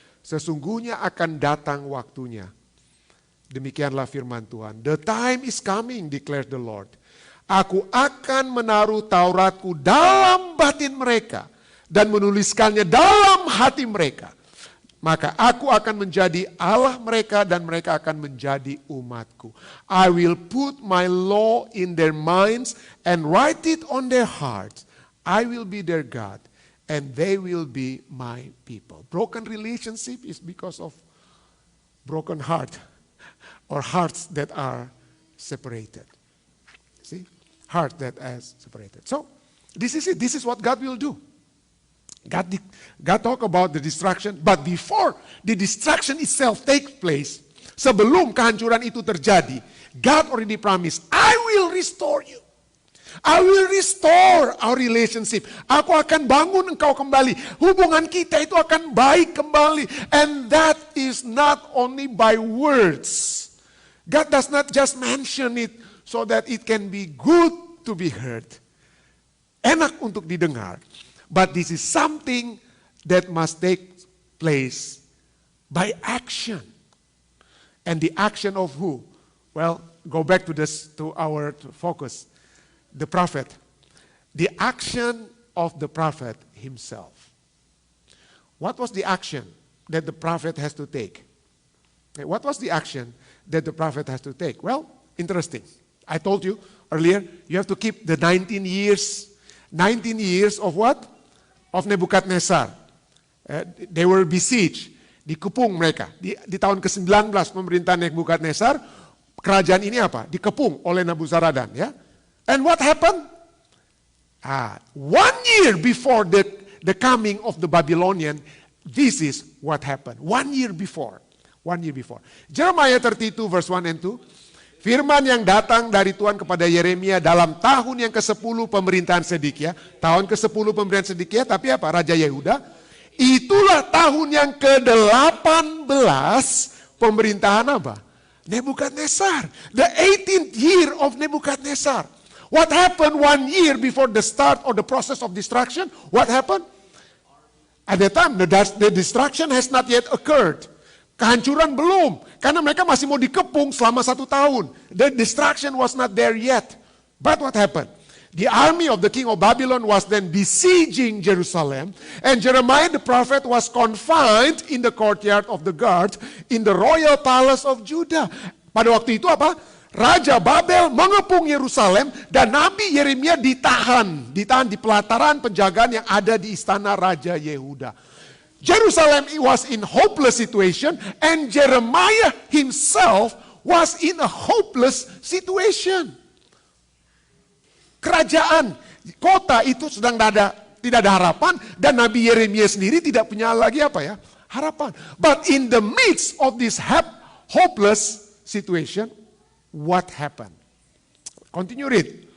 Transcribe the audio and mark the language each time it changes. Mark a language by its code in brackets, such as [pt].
[id] Sesungguhnya akan datang waktunya. Demikianlah firman Tuhan. [en] The time is coming, declares the Lord. [id] Aku akan menaruh Tauratku dalam batin mereka dan menuliskannya dalam hati mereka. Maka aku akan menjadi Allah mereka dan mereka akan menjadi umatku. [en] I will put my law in their minds and write it on their hearts. I will be their God. And they will be my people. Broken relationship is because of broken heart or hearts that are separated. See? Heart that is separated. So, this is it. This is what God will do. God talk about the destruction, but before the destruction itself takes place, [id] sebelum kehancuran itu terjadi, [en] God already promised, I will restore you. I will restore our relationship. [id] Aku akan bangun engkau kembali. Hubungan kita itu akan baik kembali. [en] And that is not only by words. God does not just mention it so that it can be good to be heard. [id] enak untuk didengar. [en] But this is something that must take place by action. And the action of who? Well, go back to our focus. The prophet. The action of the prophet himself. What was the action that the prophet has to take? What was the action that the prophet has to take? Well, interesting. I told you earlier, you have to keep the 19 years. 19 years of what? Of Nebukadnezar. They were besieged. [id] Dikepung mereka. Di tahun ke-19 pemerintahan Nebukadnezar, kerajaan ini apa? Dikepung oleh Nabuzaradan. Ya. [en] And what happened? 1 year before the coming of the Babylonian, this is what happened. 1 year before. 1 year before. Jeremiah 32 verse 1 and 2. [id] Firman yang datang dari Tuhan kepada Yeremia dalam tahun yang ke-10 pemerintahan Sedekia. Tahun ke-10 pemerintahan Sedekia, tapi apa? Raja Yehuda. Itulah tahun yang ke-18 pemerintahan apa? [en] Nebukadnezar. The 18th year of Nebukadnezar. What happened 1 year before the start or the process of destruction? What happened? At the time, the destruction has not yet occurred. [id] Kehancuran belum. Karena mereka masih mau dikepung selama 1 tahun. [en] The destruction was not there yet. But what happened? The army of the king of Babylon was then besieging Jerusalem. And Jeremiah the prophet was confined in the courtyard of the guard in the royal palace of Judah. [id] Pada waktu itu apa? Raja Babel mengepung Yerusalem dan Nabi Yeremia ditahan di pelataran penjagaan yang ada di istana Raja Yehuda. [en] Jerusalem was in hopeless situation and Jeremiah himself was in a hopeless situation. [id] Kerajaan, kota itu sedang tidak ada harapan dan Nabi Yeremia sendiri tidak punya lagi apa ya? Harapan. [en] But in the midst of this hopeless situation, what happened? Continue read.